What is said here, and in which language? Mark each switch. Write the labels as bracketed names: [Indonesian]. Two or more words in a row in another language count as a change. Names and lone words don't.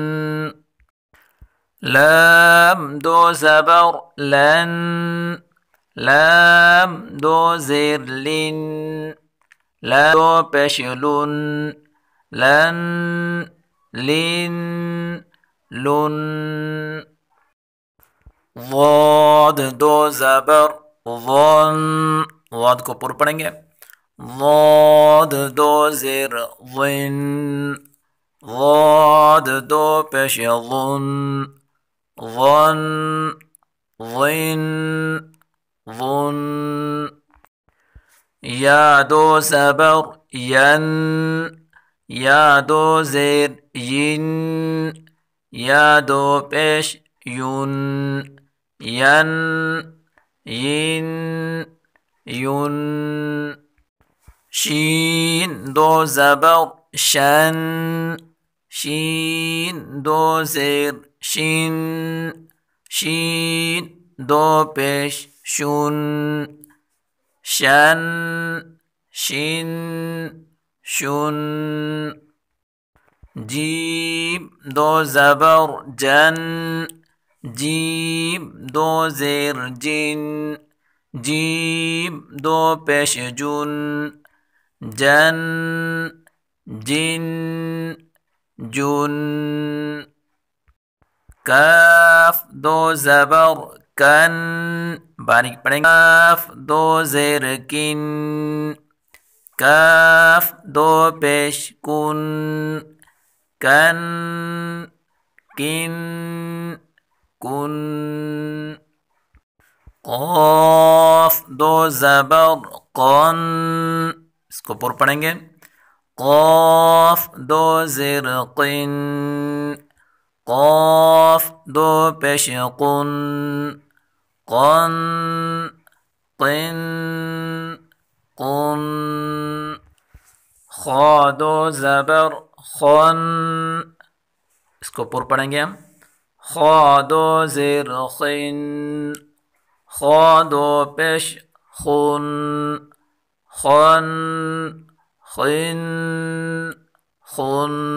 [Urdu] لام دو زبر لن، لام دو زیر لن، لام دو پیش لن، لن لن لن، ضاد دو زبر ظن، ضاد کو پر پڑھیں گے، ضاد دو زیر ظن، ضاد دو پیش ظن، ظن ظن ظن، یا دو زبر ین، یا دو زیر ین، یا دو پیش یون، ین ین یون، شین دو زبر شن، شین دو زیر شین، شین دو پیش شون، شن شن شن، جیم دو زبر جن، جیم دو زیر جن، جیم دو پیش جن، جن جن جن، کاف دو زبر کن، باریک پڑھیں گے، کاف دو زیر کن، کاف دو پیش کن، کن کن کن، قاف دو زبر قن، اس کو پر پڑھیں گے، قاف دو زیر قن، قاف دو پیش قن، قن قن قن، خا دو زبر خن، اس کو پر پڑھیں گے ہم، خا دو زیر خن، خا دو پیش خن، خن خن خن،